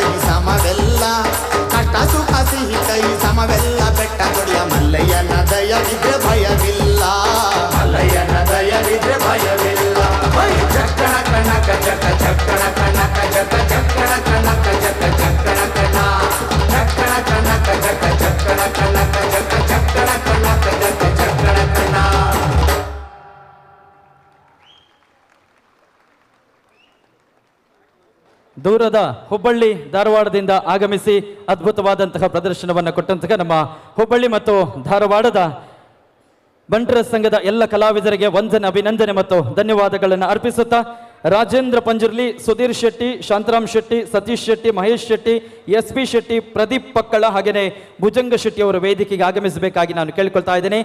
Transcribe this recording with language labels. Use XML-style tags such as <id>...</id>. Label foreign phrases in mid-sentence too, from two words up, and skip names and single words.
<kn>ಸಮವೆಲ್ಲ ಕಷ್ಟ ಸುಖ ಸಿಹಿ ಕೈ ಸಮವೆಲ್ಲ ಬೆಟ್ಟ ಕೊಡಿಯ ಮಲ್ಲಯ್ಯನ ದಯವಿದ್ರೆ ಭಯವಿಲ್ಲ ಮಲ್ಲಯ್ಯನ ದಯವಿದ್ರೆ ಭಯವಿಲ್ಲ ಚಕ್ಕಣ ಕಣಕ ಜಕ ಚಕ್ಕಣ ಕಣಕ ಜಕ ಚಕ್ಕಣ ಕಣಕ ಜಕ ಚಕ್ಕಣ ಕಣ ಚಕ್ಕಣ ಕಣಕ ಜಕ ಚಕ್ಕಣ ಕಣಕ ಜಕ ಚಕ್ಕಣ ಕಣಕ ಜಕ ಚಕ್ಕಣ ಕಣ ದೂರದ ಹುಬ್ಬಳ್ಳಿ ಧಾರವಾಡದಿಂದ ಆಗಮಿಸಿ ಅದ್ಭುತವಾದಂತಹ ಪ್ರದರ್ಶನವನ್ನು ಕೊಟ್ಟಂತಹ ನಮ್ಮ ಹುಬ್ಬಳ್ಳಿ ಮತ್ತು ಧಾರವಾಡದ ಬಂಟರ ಸಂಘದ ಎಲ್ಲ ಕಲಾವಿದರಿಗೆ ವಂದನೆ ಅಭಿನಂದನೆ ಮತ್ತು ಧನ್ಯವಾದಗಳನ್ನು ಅರ್ಪಿಸುತ್ತಾ ರಾಜೇಂದ್ರ ಪಂಜುರ್ಲಿ, ಸುಧೀರ್ ಶೆಟ್ಟಿ, ಶಾಂತರಾಮ್ ಶೆಟ್ಟಿ, ಸತೀಶ್ ಶೆಟ್ಟಿ, ಮಹೇಶ್ ಶೆಟ್ಟಿ, ಎಸ್ ಪಿ ಶೆಟ್ಟಿ, ಪ್ರದೀಪ್ ಪಕ್ಕಳ ಹಾಗೆಯೇ ಭುಜಂಗ ಶೆಟ್ಟಿ ಅವರು ವೇದಿಕೆಗೆ ಆಗಮಿಸಬೇಕಾಗಿ ನಾನು ಕೇಳಿಕೊಳ್ತಾ ಇದ್ದೇನೆ.</kn>